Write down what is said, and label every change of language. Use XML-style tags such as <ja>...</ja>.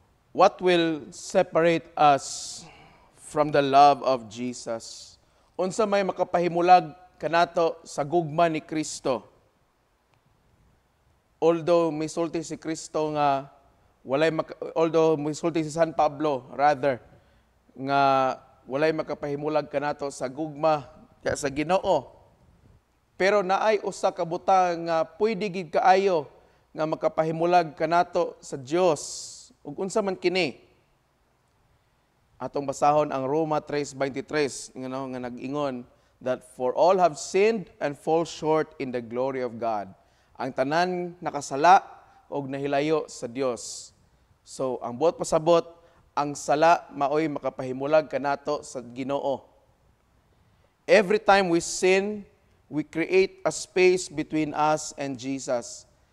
<en>What will separate us from the love of Jesus?</en> <ceb>Unsa may makapahimulag kanato sa gugma ni Kristo? Although misulti si Kristo nga although misulti si San Pablo rather nga walay makapahimulag kanato sa gugma sa Ginoo. Pero naay usa ka butang nga pwede gid kaayo nga makapahimulag kanato sa Dios. Ug unsa man kini? Atong basahon ang Roma 3:23 nga nag-ingon</ceb> <en>that for all have sinned and fall short in the glory of God.</en> <ceb>Ang tanan nakasala og nahilayo sa Dios. So ang buot pasabot, ang sala maoy makapahimulag kanato sa Ginoo.</ceb> <en>Every time we sin, we create a space between us and Jesus.</en>